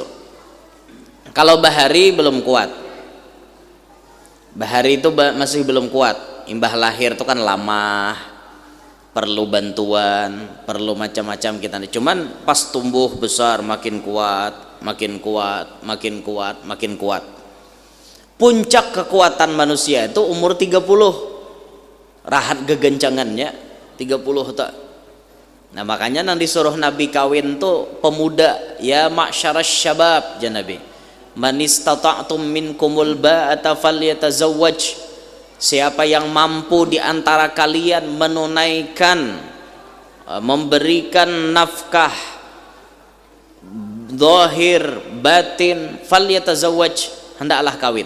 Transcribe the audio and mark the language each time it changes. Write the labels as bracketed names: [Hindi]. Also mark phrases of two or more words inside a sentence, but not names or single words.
[Banjar] Kalau bahari belum kuat, bahari itu masih belum kuat, imbah lahir itu kan lama, perlu bantuan, perlu macam-macam kita. [Indonesian] Cuman pas tumbuh besar makin kuat, makin kuat, makin kuat, makin kuat. Puncak kekuatan manusia itu umur 30. [Banjar] Rahat gegencangannya 30 tak. Nah, makanya nang disuruh Nabi kawin tuh pemuda, [Arabic] ya ma'syarasy syabab, [Banjar] jan Nabi. [Arabic] Man istata'tum minkumul ba'ata falyatazawwaj. [Indonesian] Siapa yang mampu di antara kalian menunaikan, memberikan nafkah zahir batin, falyatazawwaj, hendaklah kawin.